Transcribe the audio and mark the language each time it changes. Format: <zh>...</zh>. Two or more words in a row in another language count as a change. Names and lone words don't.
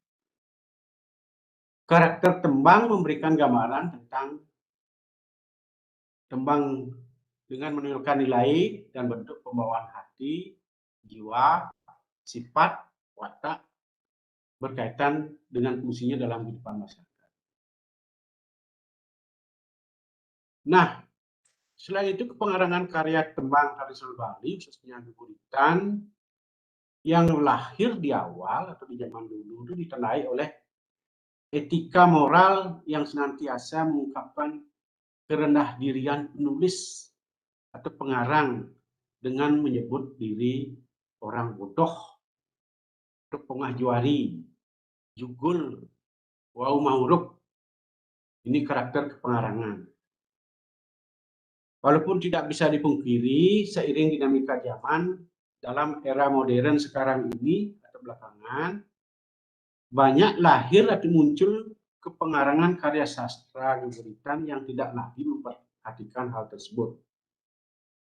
<id>Karakter tembang memberikan gambaran tentang tembang dengan menunjukkan nilai dan bentuk pembawaan hati, jiwa, sifat, watak, berkaitan dengan fungsinya dalam kehidupan masyarakat. Nah, selain itu kepengarangan karya tembang tradisional Bali, khususnya Geguritan, yang lahir di awal atau di zaman dulu itu ditandai oleh etika moral yang senantiasa mengungkapkan kerendah dirian penulis atau pengarang dengan menyebut diri orang bodoh,</id> <ban>pengah juari, jugul, wau mauruk.</ban> <id>Ini karakter kepengarangan. Walaupun tidak bisa dipungkiri, seiring dinamika zaman dalam era modern sekarang ini atau belakangan, banyak lahir atau muncul kepengarangan karya sastra Geguritan yang tidak lagi memperhatikan hal tersebut.</id>